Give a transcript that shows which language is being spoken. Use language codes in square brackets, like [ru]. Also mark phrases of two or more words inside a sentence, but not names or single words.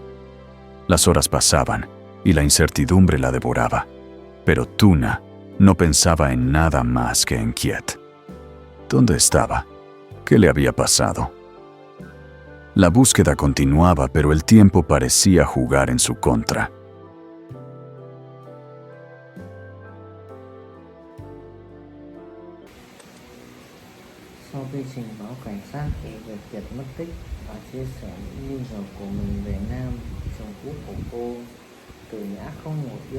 [es] Las horas pasaban y la incertidumbre la devoraba, pero Tuna no pensaba en nada más que en Kiet. ¿Dónde estaba? ¿Qué le había pasado? La búsqueda continuaba, pero el tiempo parecía jugar en su contra. [vi] Sau khi trình báo cảnh sát về việc Kiệt mất tích và chia sẻ những nghi ngờ của mình về Nam, chồng cũ của cô, Tử Nhã không ngồi yên.